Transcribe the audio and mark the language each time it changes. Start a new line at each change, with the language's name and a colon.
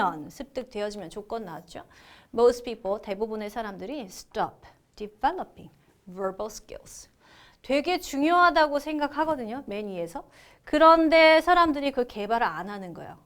Korean: 습득되어지면 조건 나왔죠.
English: Most people,
Korean: 대부분의 사람들이
English: stop developing. verbal skills.
Korean: 되게 중요하다고 생각하거든요. 맨 위에서. 그런데 사람들이 그 개발을 안 하는 거예요.